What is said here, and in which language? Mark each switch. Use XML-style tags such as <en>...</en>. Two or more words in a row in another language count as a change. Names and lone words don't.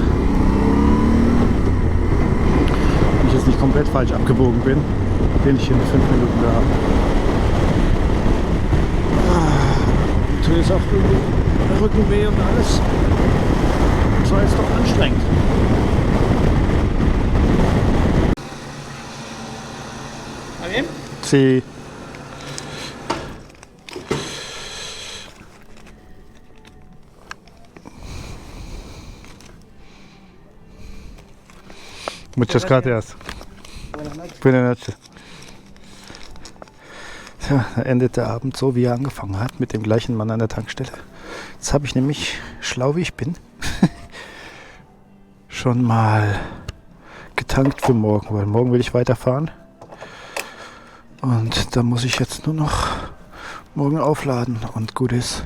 <de>Wenn ich jetzt nicht komplett falsch abgebogen bin ich in 5 Minuten da. Tut jetzt auch irgendwie der Rücken weh und alles. Das war jetzt doch anstrengend.</de> <es>Sí. Muchas gracias. Buenas noches.</es> <de>Ja, da endet der Abend so, wie er angefangen hat, mit dem gleichen Mann an der Tankstelle. Jetzt habe ich nämlich, schlau wie ich bin, schon mal getankt für morgen, weil morgen will ich weiterfahren. Und da muss ich jetzt nur noch morgen aufladen und gut ist.</de>